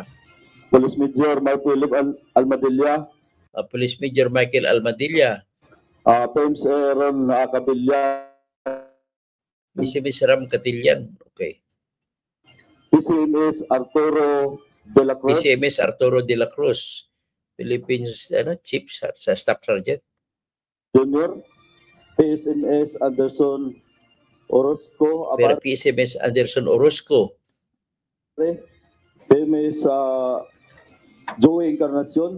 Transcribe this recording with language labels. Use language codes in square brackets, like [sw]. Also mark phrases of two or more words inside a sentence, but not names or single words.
[en] Police Major Mark Philip Almadilla, Police Major Michael Almadilla. James Aaron Acabilla, PCMS Ram Catillan. Okay. PCMS Arturo de la Cruz, PCMS Arturo de la Cruz. Philippines Chief sa Staff Sergeant. Junior, PSMS Anderson Orozco, [tl] Pero PCMS Anderson Orozco. [en] PMS Joey Encarnacion,